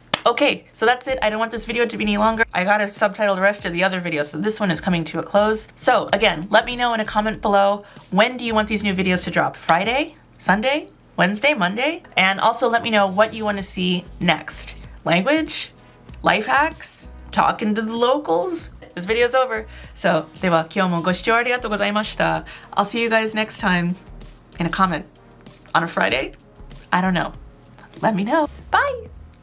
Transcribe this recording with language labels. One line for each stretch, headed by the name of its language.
English: Okay, so that's it. I don't want this video to be any longer. I gotta subtitle the rest of the other videos, so this one is coming to a close. So again, let me know in a comment below, when do you want these new videos to drop? Friday? Sunday? Wednesday? Monday? And also let me know what you want to see next. Language? Life hacks? Talking to the locals? This video's over.
Japanese: So, では今日もご視聴ありがとうございました。
English: I'll see you guys next time in a comment. On a Friday? I don't know. Let me know. Bye!